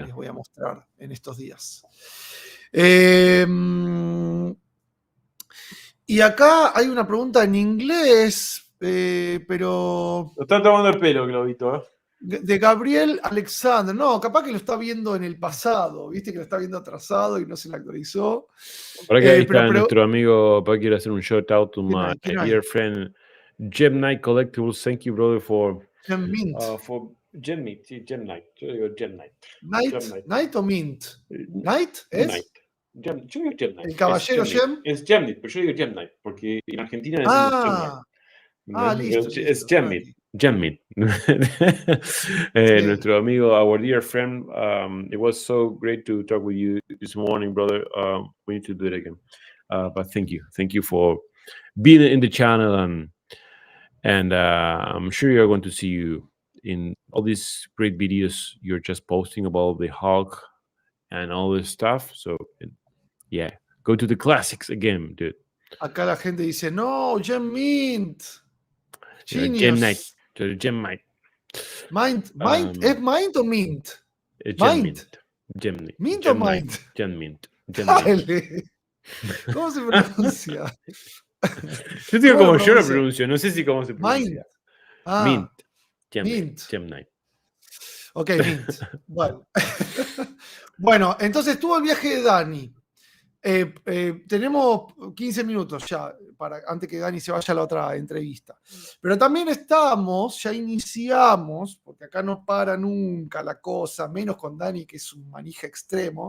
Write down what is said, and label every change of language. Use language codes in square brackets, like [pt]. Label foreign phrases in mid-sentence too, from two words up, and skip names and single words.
[es] les voy a mostrar en estos días. Y acá hay una pregunta en inglés, pero Lo está tomando el pelo, Globito, ¿eh? de Gabriel Alexander. No, capaz que lo está viendo en el pasado, viste que lo está viendo atrasado y no se le actualizó. Por acá ahí Pero está nuestro amigo, para quiero hacer un [en] shout out to my [es] ¿quién hay? [en] dear friend Gemnight Collectibles. Thank you, brother, for Gemnight, [es] sí, Gemnight. Yo digo Gemnight. ¿Night o Mint? ¿Night es? Yo digo Gemnight. ¿El caballero Gem? Es Gemnight, pero yo digo Gemnight, porque en Argentina decimos Gemnight. Listo. Es Gemnight. Gemnight. Sí. Nuestro amigo, [en] our dear friend, it was so great to talk with you this morning, brother. We need to do it again. But thank you for being in the channel, and I'm sure you're going to see you in all these great videos you're just posting about the Hulk and all this stuff. So yeah, go to the classics again, dude. [es] Acá la gente dice, no, Gem Mint. Genius. Gemnight. Mint, ¿es Mint o Mint? Mint. ¿Mint o Mint? Gemnight. Dale. ¿Cómo se pronuncia? Yo digo como yo lo pronuncio, no sé si cómo se pronuncia. Mint. Mint. Gemnight. Ok, Mint. Bueno, entonces tuvo el viaje de Dani. Tenemos 15 minutos ya antes que Dani se vaya a la otra entrevista. Pero también ya iniciamos, porque acá no para nunca la cosa, menos con Dani, que es un manija extremo.